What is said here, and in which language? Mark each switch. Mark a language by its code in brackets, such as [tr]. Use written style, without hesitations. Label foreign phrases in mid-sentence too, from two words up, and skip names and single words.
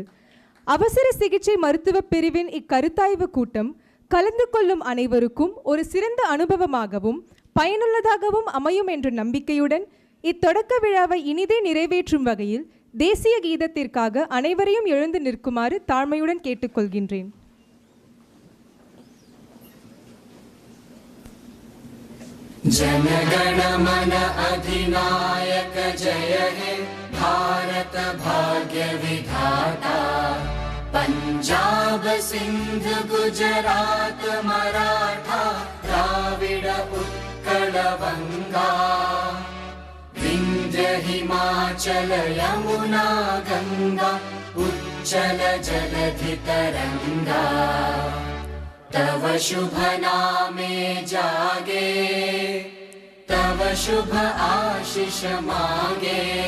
[ta] அவசர சிகிச்சை மருத்துவ பிரிவின் இக்கருத்தாய்வு கூட்டம் கலந்து கொள்ளும் அனைவருக்கும் ஒரு சிறந்த அனுபவமாகவும் பயனுள்ளதாகவும் அமையும் என்ற நம்பிக்கையுடன் இத்தொடக்க விழாவை இனிதே நிறைவேற்றும் வகையில் தேசிய கீதத்திற்காக அனைவரையும் எழுந்து நிற்குமாறு தாழ்மையுடன் கேட்டுக்கொள்கின்றேன். [bn] জনগণমন অধিনায়ক জয় হে ভারত ভাগ্য বিধাতা পঞ্জাব সিন্ধু গুজরাট মারাঠা দ্রাবিড় উৎকল বঙ্গ বিন্ধ্য হিমাচল যমুনা গঙ্গা উচ্ছল জলধি তরঙ্গ তব শুভ নামে জাগে তব শুভ আশিস মাগে